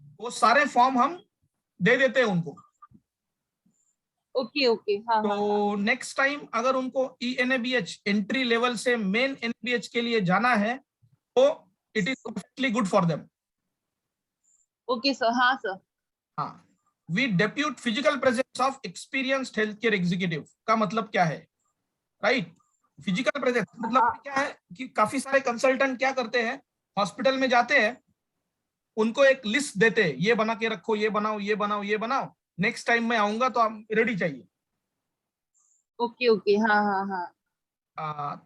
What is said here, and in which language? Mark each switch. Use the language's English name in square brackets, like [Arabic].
[Hindi] वो सारे फॉर्म हम दे देते हैं उनको. Okay okay. हाँ. तो नेक्स्ट टाइम अगर उनको ईएनएबीएच एंट्री लेवल से मेन एनएबीएच के लिए जाना है तो [English] It is perfectly good for them. [Hindi] Okay sir. हाँ सर. हाँ. [English] We depute physical presence of experienced healthcare executive [Hindi] का मतलब क्या है, [English] Right? [Hindi] फिजिकल प्रेजेंस मतलब क्या है कि काफी सारे कंसल्टेंट क्या करते हैं, हॉस्पिटल में जाते हैं उनको एक लिस्ट देते हैं, ये बना के रखो, ये बनाओ, ये बनाओ, ये बनाओ, नेक्स्ट टाइम मैं आऊंगा तो आप रेडी चाहिए। ओके ओके, हाँ हाँ हाँ।